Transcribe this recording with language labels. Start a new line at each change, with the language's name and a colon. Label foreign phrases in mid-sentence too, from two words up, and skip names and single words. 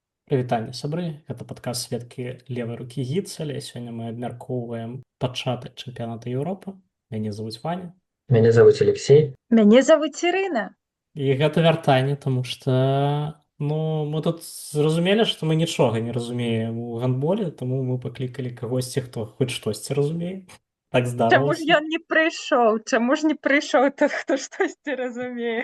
Belarusian: Вітанне сябры, гэта падкаст сведкі левай рукі гіцаля. Сёння мы абмяркоўваем пачатак чэмпіяната Еўропы. Мяне завуць Ваня.
Russian: Меня зовут Алексей.
Belarusian: Мяне завуць Ірына. І гэта вяртанне, таму што мы тут зразумелі, што мы нічога не разумеем у гандболе, таму мы паклікалі кагосьці, хто хоць штосьці разумее. Так Чаму ж здарылася. ён не прыйшоў? Чаму ж не прыйшоў тот, хто штосьці разумее?